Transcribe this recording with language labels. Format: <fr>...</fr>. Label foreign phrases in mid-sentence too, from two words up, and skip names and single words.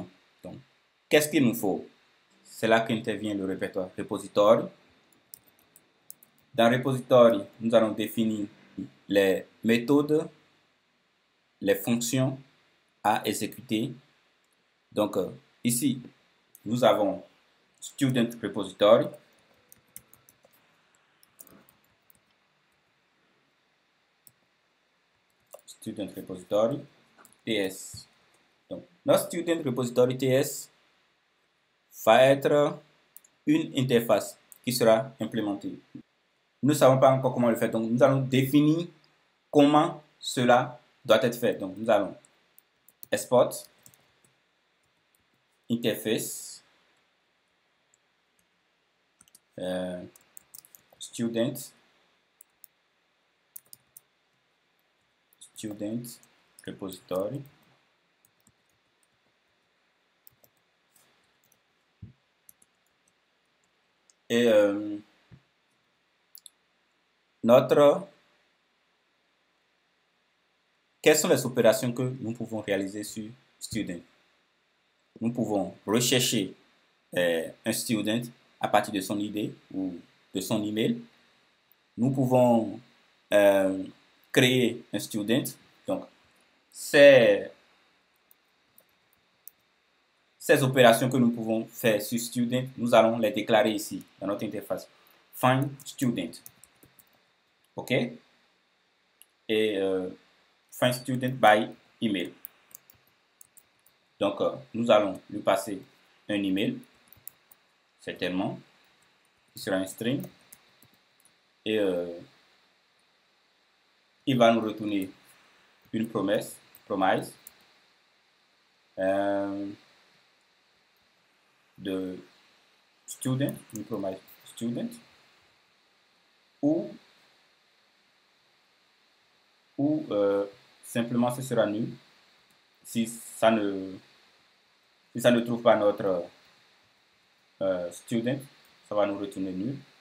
<fr>Donc, qu'est-ce qu'il nous faut? C'est là qu'intervient le répertoire repository. Dans repository, nous allons définir les méthodes, les fonctions à exécuter. Donc, ici, nous avons</fr> <en>student repository. Student repository TS.</en> <fr>Donc, notre</fr> <en>student repository TS</en> <fr>va être une interface qui sera implémentée. Nous ne savons pas encore comment le faire, donc nous allons définir comment cela doit être fait. Donc nous allons</fr> <en>export interface student repository</en> <fr>et quelles sont les opérations que nous pouvons réaliser sur student? Nous pouvons rechercher un student à partir de son ID ou de son email. Nous pouvons créer un student. Donc, ces opérations que nous pouvons faire sur student, nous allons les déclarer ici dans notre interface.</fr> <en>Find student. OK? Et find student by email.</en> <fr>Donc, nous allons lui passer un email, certainement, qui sera un string. Et il va nous retourner une promise de student, une</fr> <en>promise student,</en> <fr>ou simplement ce sera nul si ça ne trouve pas notre student, ça va nous retourner nul.</fr>